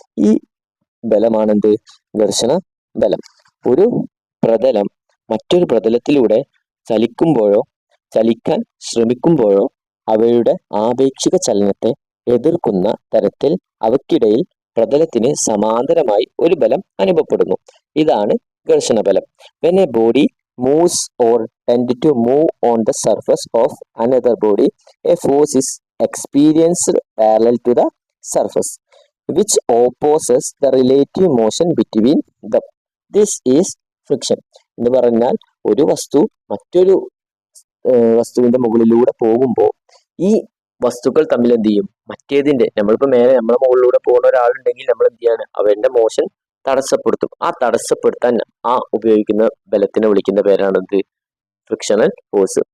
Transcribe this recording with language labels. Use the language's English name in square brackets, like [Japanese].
[Malayalam] ഈ ബലമാണെന്ത്? ഘർഷണ ബലം. ഒരു പ്രതലം മറ്റൊരു പ്രതലത്തിലൂടെ ചലിക്കുമ്പോഴോ ചലിക്കാൻ ശ്രമിക്കുമ്പോഴോ അവയുടെ ആപേക്ഷിക ചലനത്തെ എതിർക്കുന്ന തരത്തിൽ അവയ്ക്കിടയിൽ പ്രതലത്തിന് സമാന്തരമായി ഒരു ബലം അനുഭവപ്പെടുന്നു. ഇതാണ് ഘർഷണ ബലം. [English] When a body moves or tend to move on the surface of another body, a force is experienced parallel to the surface, which opposes the relative motion between them. This is friction. [Malayalam] എന്ന് പറഞ്ഞാൽ ഒരു വസ്തു മറ്റൊരു വസ്തുവിന്റെ മുകളിലൂടെ പോകുമ്പോൾ ഈ വസ്തുക്കൾ തമ്മിൽ എന്ത് ചെയ്യും? മറ്റേതിന്റെ, നമ്മളിപ്പോ നമ്മളെ മുകളിലൂടെ പോകുന്ന ഒരാളുണ്ടെങ്കിൽ നമ്മൾ എന്ത് ചെയ്യാണ്? അവന്റെ മോഷൻ തടസ്സപ്പെടുത്തും. ആ തടസ്സപ്പെടുത്താൻ ഉപയോഗിക്കുന്ന ബലത്തിനെ വിളിക്കുന്ന പേരാണ് എന്ത്? Frictional force.